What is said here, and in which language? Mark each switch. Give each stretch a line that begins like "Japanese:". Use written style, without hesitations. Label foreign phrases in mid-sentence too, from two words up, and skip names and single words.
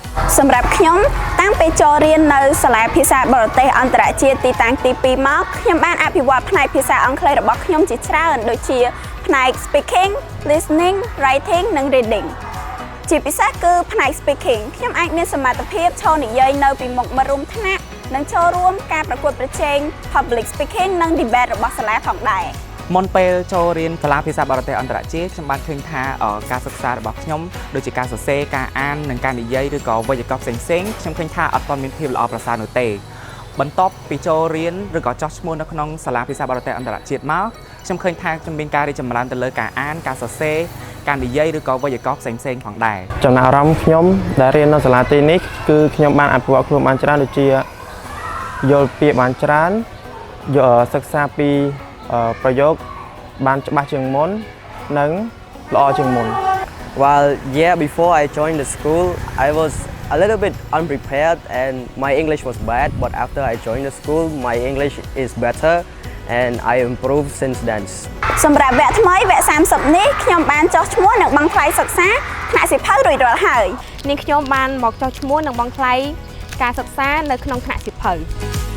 Khmer: សម្រាប់ខ្ញុំតាំងពីចូលរៀននៅសាលាភាសាបរទេសអន្តរជាតិទីតាំងទី2មកខ្ញុំបានអភិវឌ្ឍផ្នែកភាសាអង់គ្លេសរបស់ខ្ញុំជាច្រើនដូចជាផ្នែក
English: speaking, listening, writing
Khmer: និង reading ជាពិសេសគឺផ្នែក speaking ខ្ញុំអាចមានសមត្ថភាពឈរនិយាយនៅពីមុខមិត្តរួមថ្នាក់និងចូលរួមការប្រកួតប្រជែង
English: public speaking
Khmer: និង debate របស់សាលាផងដែរ មុនពេលចូលរៀនសាលាភាសាបរទេសអន្តរជាតិខ្ញុំបានឃើញថាការសិក្សារបស់ខ្ញុំដូចជាការសរសេរការអាននិងការនិយាយឬក៏វេយ្យាករណ៍ផ្សេងៗខ្ញុំឃើញថាអត់ទាន់មានភាពល្អប្រសើរនោះទេបន្ទាប់ពីចូលរៀនឬក៏ចោះឈ្មោះនៅក្នុងសាលាភាសាបរទេសអន្តរជាតិមកខ្ញុំឃើញថាខ្ញុំមានការរីកចម្រើនទៅលើការអានការសរសេរការនិយាយឬក៏វេយ្យាករណ៍ផ្សេងៗផងដែរ ចំណាក់អារម្មណ៍ខ្ញុំដែលរៀននៅសាលាទីនេះគឺខ្ញុំបានអភិវឌ្ឍខ្លួនបានច្រើនដូចជាយល់ពាក្យបានច្រើនសិក្សាពីប្រយោគបានច្បាស់ជាងមុននិងល្អជាងមុន
English: Well, yeah, before I joined the school, I was a little bit unprepared and my English was bad, but after I joined the school, my English is better and I improved since then.
Khmer: សម្រាប់វគ្គថ្មីវគ្គ30នេះខ្ញុំបានចុះឈ្មោះនិងបង់ថ្លៃសិក្សាថ្នាក់សៀវភៅរួចរាល់ហើយ នាងខ្ញុំបានមកចុះឈ្មោះនិងបង់ថ្លៃការសិក្សានៅក្នុងថ្នាក់សៀវភៅ